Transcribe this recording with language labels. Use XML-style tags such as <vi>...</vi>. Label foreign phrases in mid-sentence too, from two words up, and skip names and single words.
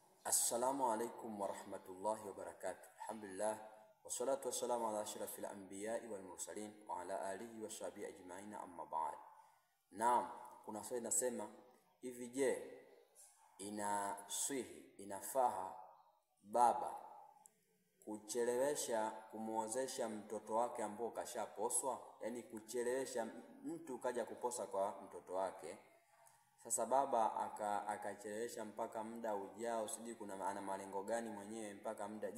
<ar>السلام عليكم ورحمة الله وبركاته. الحمد لله والصلاة والسلام على أشرف الأنبياء والمرسلين وعلى آله وصحبه أجمعين، أما بعد.</ar> <sw>Naam, kuna swali nasema hivi, je, inafaa baba kuchelewesha kumuozesha mtoto wake ambao kashaposwa? Yani kuchelewesha mtu kaja kuposa kwa mtoto wake, sasa baba akachelewesha mpaka muda ujao, sijui kuna ana malengo gani mwenyewe mpaka muda.</sw>